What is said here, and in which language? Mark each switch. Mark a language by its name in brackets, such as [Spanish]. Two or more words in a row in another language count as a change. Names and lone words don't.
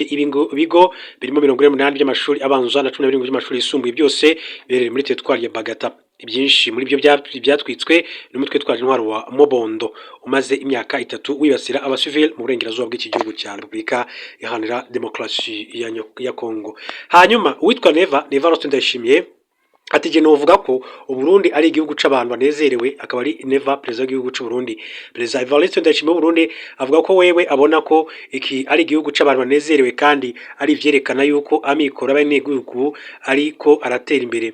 [Kinyarwanda] Ibigo birimo 48 by'amashuri abanza na 17 by'amashuri yisumbuye byose birere muri teritwari ya Bagata. Ibyinshi muri byo byatwitswe n'umutwe twaje intwaro wa Mobondo umaze imyaka 3 wibasira abasivili mu burengerazuba bw'iki gihugu cya Repubulika Iharanira Demokarasi ya Kongo. [Rundi] Hanyuma uwitwa Neva Rosto Ndayishimiye ati je novuga ko Uburundi ari igihugu c'abantu banezerewe. Akaba ari Neva perezida w'igihugu c'u Burundi. Perezida Evariste Ndayishimiye w'u Burundi avuga ko wewe abona ko iki ari igihugu c'abantu banezerewe kandi ari vyerekana yuko amikoro abanegihugu ariko aratera imbere.